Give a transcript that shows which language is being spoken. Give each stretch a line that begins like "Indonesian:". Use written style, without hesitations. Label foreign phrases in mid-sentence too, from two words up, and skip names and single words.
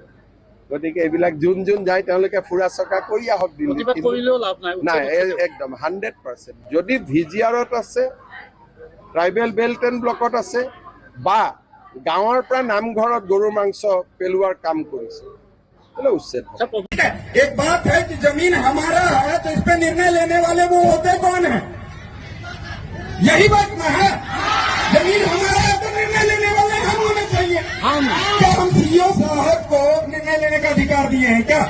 Assamese: গতিকে এইবিলাক যোন যোন যায় তেওঁলোকে ফুৰা চকা কৰি আহক দিল্লীত। নাই, একদম 100%। যদি ভিজিআৰত আছে,
English: tribal belt and
Assamese: ব্লকত আছে বা গাঁৱৰ পৰা নামঘৰত গৰুৰ মাংস পেলোৱাৰ কাম কৰিছে,
Hindi: उच्चेद। एक बात है कि जमीन हमारा है तो इस पे निर्णय लेने वाले वो होते कौन है? यही बात ना है। जमीन हमारा है तो निर्णय लेने वाले हम होने चाहिए। क्या हम सीईओ साहब को निर्णय लेने का अधिकार दिए हैं क्या?